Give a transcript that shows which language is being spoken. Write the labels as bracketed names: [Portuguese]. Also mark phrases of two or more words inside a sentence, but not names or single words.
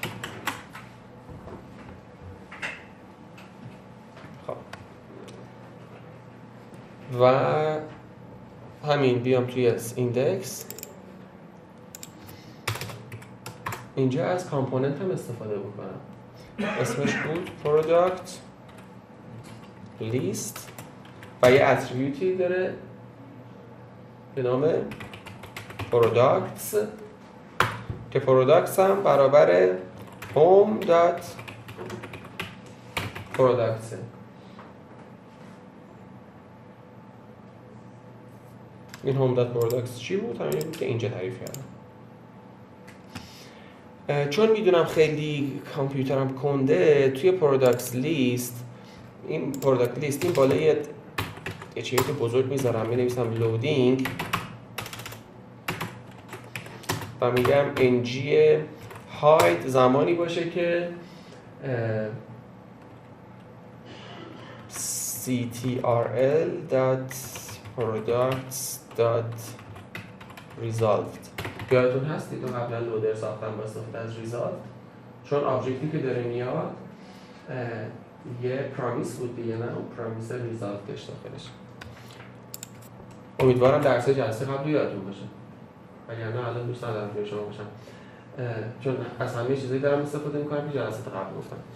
[Persian] خب و همین بیام توی ایندکس اینجا از کامپوننت هم استفاده بکنم. اسمش بود [English] product list [Persian] و یه اتریبیوتی داره به نام products که products هم برابر [English] home dot products. [Persian] این [English] home dot products [Persian] چی بود؟ همین بود که اینجا تعریف کردم. چون میدونم خیلی کامپیوترم کنده توی [English] products list [Persian] این [English] product list [Persian] این بالای یه چیزی که بزرگ میذارم مینویسم لودینگ و میگم ng hide زمانی باشه که ctrl.products.resolved. یادتون هستید تو قبلا لودر ساختم با استفاده از resolved چون آبجکتی که داره میاد یه پرامیس بود دیگه، نه اون پرامیس ریزالت داشت داخلش. امیدوارم درس جلسه قبل یادتون باشه وگرنه الان دوست ندارم توی شما باشم چون از همه چیزایی دارم استفاده میکنم که جلسه قبل گفتم.